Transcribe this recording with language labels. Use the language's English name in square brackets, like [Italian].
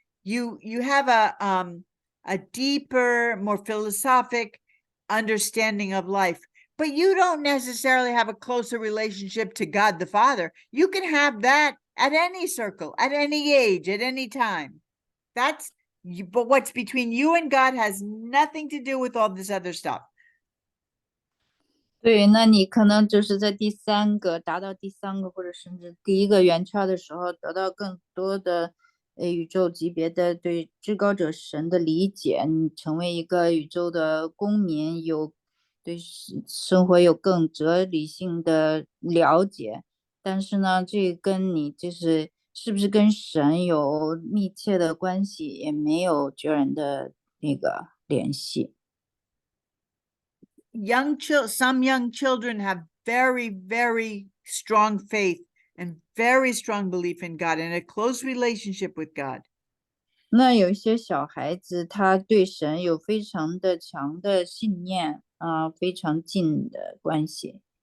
[English] You have a deeper, more philosophic understanding of life, but you don't necessarily have a closer relationship to God the Father. You can have that at any circle, at any age, at any time. But what's between you and God has nothing to do with all this other stuff. [Chinese] 对，那你可能就是在达到第三个或者甚至第一个圆圈的时候，得到更多的宇宙级别的对至高者神的理解，你成为一个宇宙的公民，对生活有更哲理性的了解。但是呢，这跟你是不是跟神有密切的关系，也没有绝然的那个联系。 [English] Some young children have very, very strong faith and very strong belief in God and a close relationship with God. [Chinese] 那有一些小孩子，他对神有非常的强的信念非常近的关系。